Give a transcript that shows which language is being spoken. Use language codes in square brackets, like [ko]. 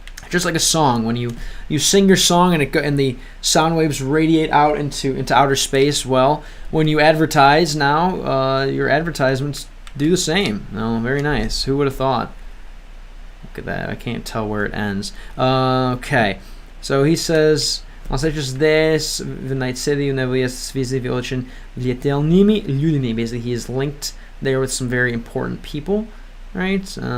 [en] Just like a song, when you sing your song and the sound waves radiate out into outer space. Well, when you advertise now, your advertisements do the same. Oh, very nice. Who would have thought? Look at that. I can't tell where it ends. Okay, so he says. [ru] Здесь, в Night City, у него есть связи очень влиятельными людьми. [en] Basically, he is linked there with some very important people, right?